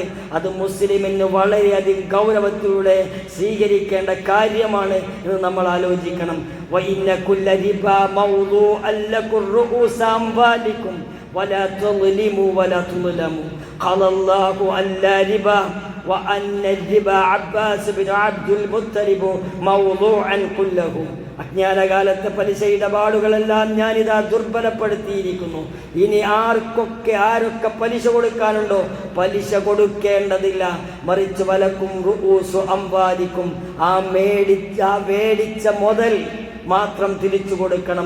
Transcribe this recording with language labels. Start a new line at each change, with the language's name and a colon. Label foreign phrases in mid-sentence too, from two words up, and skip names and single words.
Malayalam: അത് മുസ്ലിമിന് വളരെയധികം ഗൗരവത്തിലൂടെ സ്വീകരിക്കേണ്ട കാര്യമാണ് എന്ന് നമ്മൾ ആലോചിക്കണം.
Arabic: وإن كل ربا موضوع لكم رؤوس أموالكم ولا تظلمون ولا تظلمون قضى الله ألا ربا وأن الربا عباس بن عبد المطلب موضوعا كله.
Malayalam: അജ്ഞാനകാലത്തെ പലിശ ഇടപാടുകളെല്ലാം ഞാനിതാ ദുർബലപ്പെടുത്തിയിരിക്കുന്നു. ഇനി ആരൊക്കെ പലിശ കൊടുക്കാനുണ്ടോ, പലിശ കൊടുക്കേണ്ടതില്ല. മറിച്ച്
Arabic: ولكم رؤوس أموالكم,
Malayalam: ആ മേടിച്ച മുതൽ മാത്രം തിരിച്ചു കൊടുക്കണം.